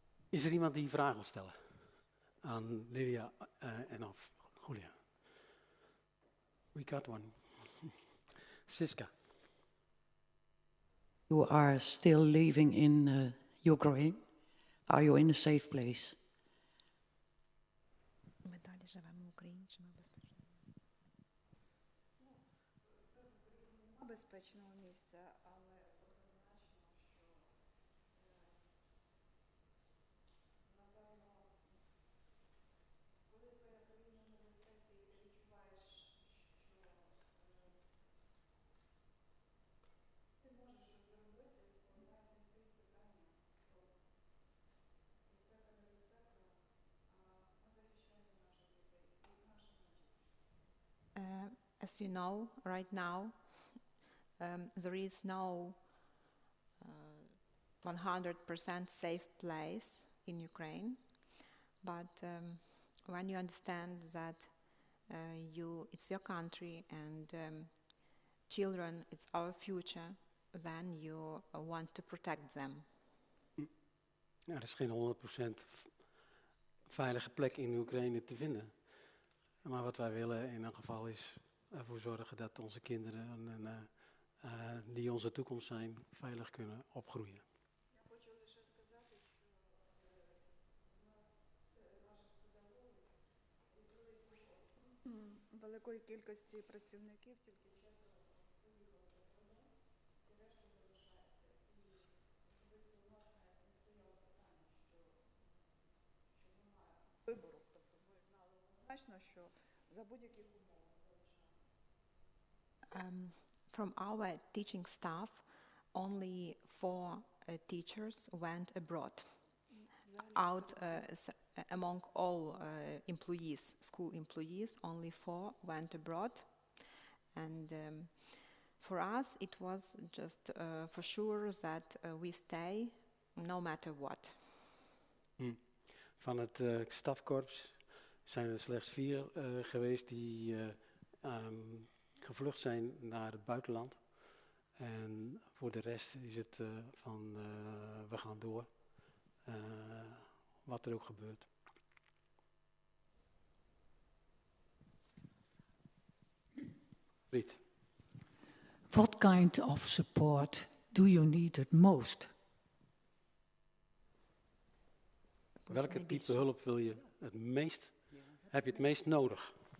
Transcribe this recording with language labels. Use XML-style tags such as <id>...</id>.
<nl>Is er iemand die vragen wil stellen? Aan Lilia en of Julia.</nl> <en>We got one.</en> <nl>Siska.</nl> <en>You are still living in Ukraine? Are you in a safe place?</en> <uk>Ми далі живемо в Україні, чи ми безпечно? безпечного місця, але однозначно, що напевно, коли твоя країна в небезпеці і ти відчуваєш, що ти можеш щось зробити, то навіть не стоїть питання про безпека, небезпека, а ми захищаємо наших дітей і наших внуків.</uk> <en>As you know, right now, there is no 100% safe place in Ukraine, but when you understand that it's your country and children, it's our future, then you want to protect them.</en> <nl>Er is geen 100% veilige plek in Oekraïne te vinden. Maar wat wij willen in elk geval is ervoor zorgen dat onze kinderen die onze toekomst zijn, veilig kunnen opgroeien.</nl> <uk>Я хочу лише сказати, що у нас наших педагогів від великої кількості працівників тільки 4 поїхали за кордон, всі решта залишаються. І особисто у нас навіть не стояло питання, що немає вибору. Тобто ми знали однозначно, що за будь-яких умов залишаємося.</uk> <en>From our teaching staff, only 4 teachers went abroad. Out among all employees, school employees, only 4 went abroad. And for us, it was just for sure that we stay no matter what.</en> <nl>Van het stafkorps zijn er slechts 4 geweest die gevlucht zijn naar het buitenland. En voor de rest is het van we gaan door, wat er ook gebeurt. Riet.</nl> <en>What kind of support do you need it most?</en> <nl>Welke type hulp wil je heb je het meest nodig?</nl>